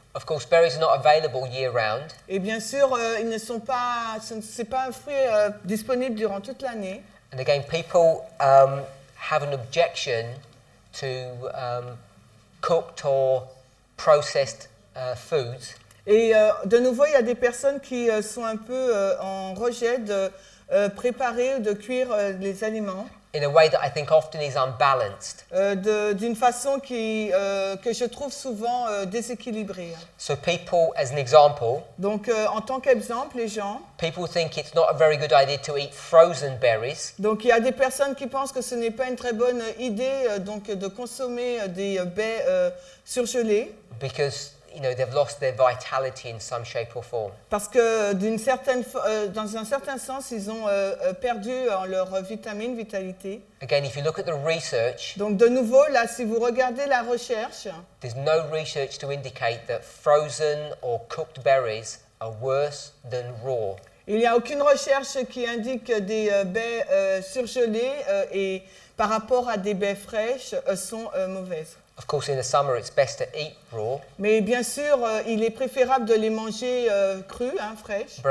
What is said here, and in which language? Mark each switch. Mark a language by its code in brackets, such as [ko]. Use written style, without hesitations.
[en] Of course, berries are not available year round. [fr] Et bien sûr, c'est pas un fruit disponible durant toute l'année. [en] And again, people have an objection to cooked or processed foods. [fr] Et de nouveau, il y a des personnes qui sont un peu en rejet de préparer ou de cuire les aliments. [en] In a way that I think often is unbalanced. [fr] D'une façon que je trouve souvent déséquilibrée. [en] So people, as an example, [fr] Donc, en tant qu'exemple, les gens, [en] people think it's not a very good idea to eat frozen berries [fr] donc il y a des personnes qui pensent que ce n'est pas une très bonne idée donc de consommer des baies surgelées. [en] because they've lost their vitality in some shape or form. [fr] Parce que dans un certain sens, ils ont perdu leur vitalité. [en] Again, if you look at the research, [fr] Donc de nouveau, là, si vous regardez la recherche, [en] there's no research to indicate that frozen or cooked berries are worse than raw. [fr] il n'y a aucune recherche qui indique que des baies surgelées et par rapport à des baies fraîches sont mauvaises. [en] Of course, in the summer, it's best to eat raw. [fr] Mais bien sûr, il est préférable de les manger crues, fraîches.